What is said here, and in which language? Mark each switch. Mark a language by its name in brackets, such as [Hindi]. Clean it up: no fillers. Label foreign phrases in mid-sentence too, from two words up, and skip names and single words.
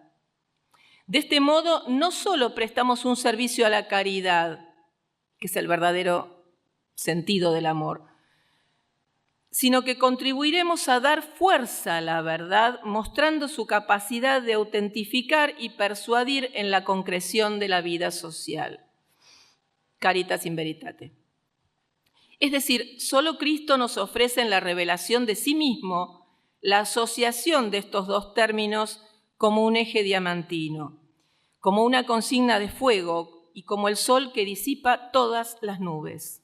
[Spanish] De este modo, no solo prestamos un servicio a la caridad, que es el verdadero sentido del amor, sino que contribuiremos a dar fuerza a la verdad, mostrando su capacidad de autentificar y persuadir en la concreción de la vida social. [Latin] Caritas in veritate. [Spanish] Es decir, solo Cristo nos ofrece en la revelación de sí mismo la asociación de estos dos términos como un eje diamantino, como una consigna de fuego y como el sol que disipa todas las nubes.